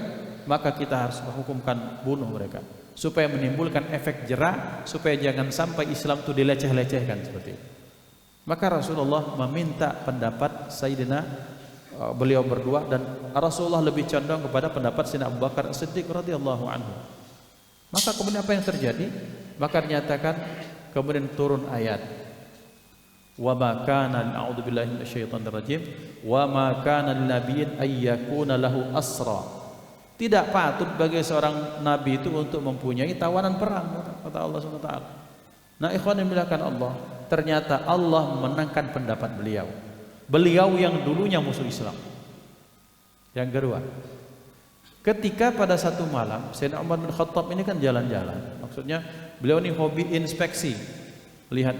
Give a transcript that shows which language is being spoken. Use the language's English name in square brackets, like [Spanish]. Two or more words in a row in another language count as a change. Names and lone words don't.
[Indonesian] Maka kita harus menghukumkan bunuh mereka, supaya menimbulkan efek jerah, supaya jangan sampai Islam itu dileceh-lecehkan seperti itu. Maka Rasulullah meminta pendapat Sayyidina beliau berdua, dan Rasulullah lebih condong kepada pendapat Sayyidina Abu Bakar As-Siddiq [Arabic] رضي الله عنه. [Indonesian] Maka kemudian apa yang terjadi? Maka dinyatakan kemudian turun ayat, [Arabic] وما كان, أعوذ بالله من الشيطان الرجيم, وما كان لنبي أن يكون له أسرى. [Indonesian] Tidak patut bagi seorang nabi itu untuk mempunyai tawanan perang, kata Allah SWT. Nah ikhwan yang dimuliakan Allah, ternyata Allah memenangkan pendapat beliau. Beliau yang dulunya musuh Islam. Yang kedua, ketika pada satu malam Sayyidina Umar bin Khattab ini kan jalan-jalan, maksudnya beliau ini hobi inspeksi, lihat.